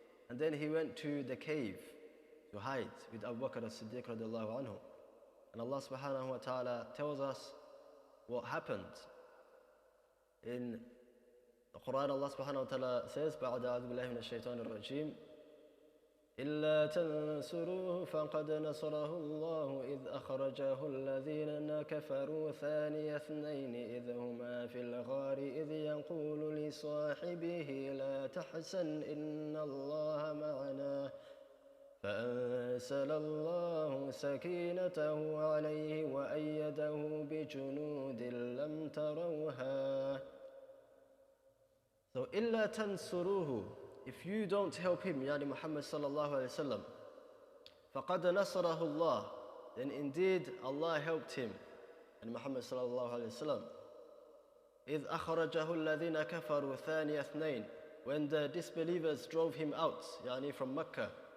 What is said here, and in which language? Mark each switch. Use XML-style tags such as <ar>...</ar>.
<en>And then he went to the cave to hide with Abu Bakr as-Siddiq radiallahu anhu. And Allah subhanahu wa ta'ala tells us what happened. In the Quran, Allah subhanahu wa ta'ala says,</en> <ar>بَعْدَ أَعُوذُ بِاللَّهِ مِنَ الشَّيْطَانِ الرَّجِيمِ إلا تنصروه فقد نصره الله إذ أخرجه الذين كفروا ثاني اثنين إذ هما في الغار إذ يقول لصاحبه لا تحزن إن الله معنا فأنزل الله سكينته عليه وأيده بجنود لم تروها.</ar> <en>So</en> <ar>إلا تنصروه,</ar> <en>if you don't help him, يعني Muhammad sallallahu alayhi wa sallam,</en> <ar>فَقَدْ نَصَرَهُ اللَّهُ,</ar> <en>then indeed Allah helped him, and Muhammad sallallahu alayhi wa sallam.</en> <ar>إِذْ أَخْرَجَهُ الَّذِينَ كَفَرُوا ثَانِيَ اثْنَيْنِ,</ar> <en>when the disbelievers drove him out, يعني from Mecca.</en>